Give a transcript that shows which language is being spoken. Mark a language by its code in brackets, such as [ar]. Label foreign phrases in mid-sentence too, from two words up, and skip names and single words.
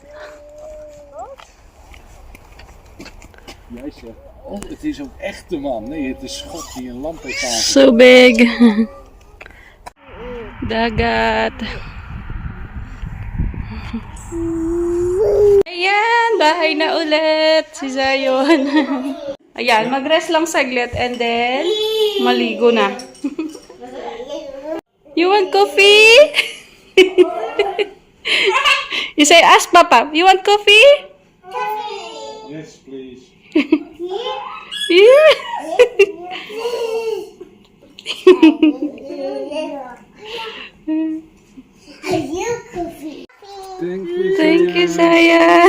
[nl] Jij zegt, oh, het is een echte man. Nee, het is God die een lamp heeft aangezet. [en] So big. Dagat. [tl] Ayan, bahay na ulit si Zion. Ayan, mag-rest lang saglit [en] and then [tl] maligo na. [en] You want coffee? You say, ask Papa, you want coffee? Yes, please. Yeah. Thank you, Saya.